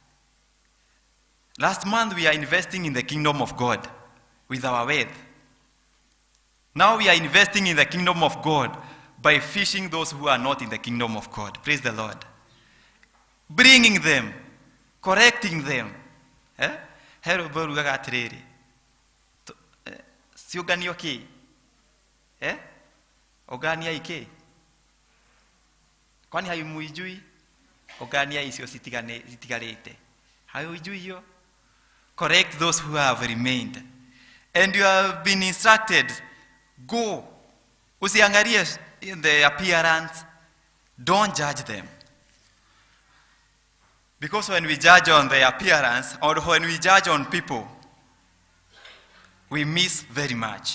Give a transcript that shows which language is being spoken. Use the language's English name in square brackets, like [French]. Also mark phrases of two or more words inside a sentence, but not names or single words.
[English] Last month we are investing in the kingdom of God with our wealth. Now we are investing in the kingdom of God by fishing those who are not in the kingdom of God. Praise the Lord. Bringing them, correcting them. [Kikuyu] Hero borugaga atiriri. Siuganio ki? Ogania ike? [Swahili] Kwani hayumuijui? [Kikuyu] Ogania isio sitigarete. [Swahili] Hayujui hiyo? [English] Correct those who have remained. And you have been instructed, go. Usiangalie the appearance. Don't judge them. Because when we judge on the appearance, or when we judge on people, we miss very much.